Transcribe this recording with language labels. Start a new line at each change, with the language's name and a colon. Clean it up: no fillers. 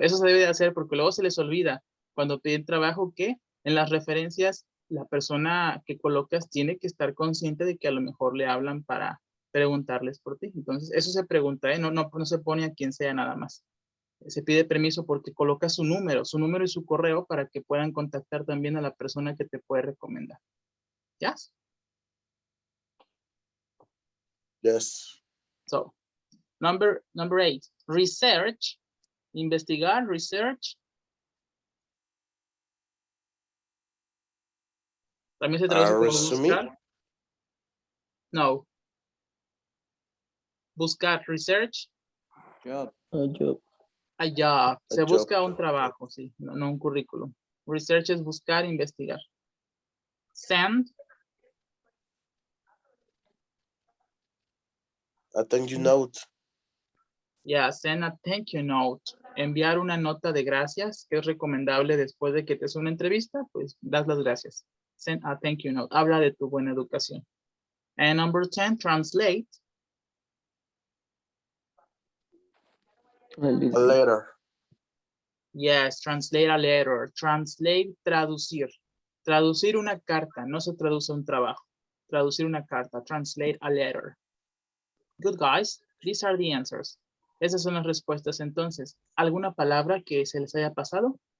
Spanish: Eso se debe de hacer porque luego se les olvida cuando piden trabajo que en las referencias la persona que colocas tiene que estar consciente de que a lo mejor le hablan para preguntarles por ti. Entonces, eso se pregunta, no se pone a quien sea nada más. Se pide permiso porque coloca su número y su correo para que puedan contactar también a la persona que te puede recomendar.
English: ¿Yes? Yes. So, number 8, research, investigar, research.
Spanish: También se traduce como
English: Resume.
Spanish: buscar. No. Buscar, research.
English: A job. A job. Se job.
Spanish: busca un trabajo, sí, no un currículum. Research es buscar, investigar. Send.
English: A thank you note. Yeah, send a thank you note.
Spanish: Enviar una nota de gracias, que es recomendable después de que te haces una entrevista, pues das las gracias.
English: Send a thank you note.
Spanish: Habla de tu buena educación.
English: And number 10, translate. A letter. Yes, translate a letter. Translate, traducir.
Spanish: Traducir una carta, no se traduce un trabajo. Traducir una carta,
English: translate a letter. Good guys, these are the answers.
Spanish: Esas son las respuestas entonces. ¿Alguna palabra que se les haya pasado?